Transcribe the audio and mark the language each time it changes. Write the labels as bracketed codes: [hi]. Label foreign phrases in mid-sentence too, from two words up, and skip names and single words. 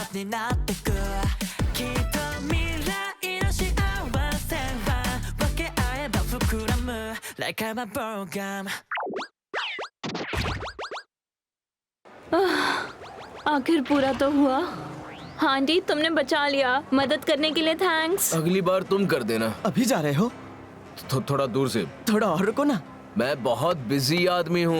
[ja] なってくきっと未来の幸せは分け合えば膨らむ [en] Like I'm a program [hi] आखिर पूरा तो हुआ। हाँ आंटी तुमने बचा लिया। मदद करने के लिए थैंक्स। अगली बार तुम कर देना। अभी जा रहे हो? थोड़ा दूर से। थोड़ा और रुको ना। मैं बहुत बिजी आदमी हूँ।